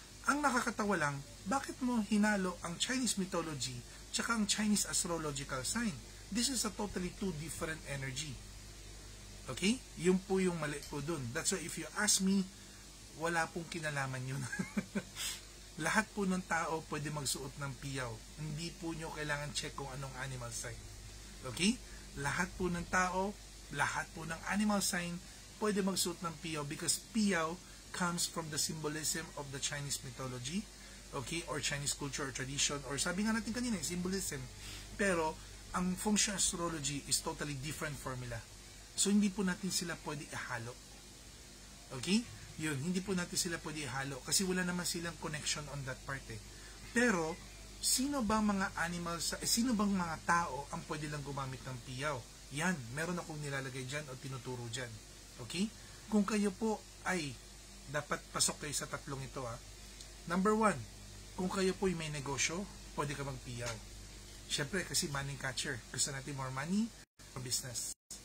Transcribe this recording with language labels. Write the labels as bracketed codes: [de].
[tl] Ang nakakatawa lang, bakit mo hinalo ang Chinese mythology tsaka ang Chinese astrological sign? [en] This is a totally two different energy. Okay? [tl] Yun po yung mali po dun. [en] That's why if you ask me, [tl] wala pong kinalaman yun. Lahat po ng tao pwede magsuot ng PIAW. Hindi po nyo kailangan check kung anong animal sign. Okay? [en] Lahat po ng tao, lahat po ng animal sign, pwede magsuot ng PIAW because PIAW comes from the symbolism of the Chinese mythology, okay, or Chinese culture or tradition, or [tl] sabi nga natin kanina, [en] symbolism. [tl] Pero, ang [en] Feng Shui astrology is totally different formula. [tl] So, hindi po natin sila pwede ihalo. Okay? Yun, hindi po natin sila pwede ihalo kasi wala naman silang connection [en] on that part [tl] eh. Pero, sino bang mga animals, sino bang mga tao ang pwede lang gumamit ng PIAW? Yan, meron akong nilalagay dyan o tinuturo dyan. Okay? Kung kayo po ay dapat pasok kayo sa tatlong ito. Number 1, kung kayo po ay may negosyo, pwede ka mag-PIAW. Syempre, kasi money catcher. [en] Gusto natin more money, more business.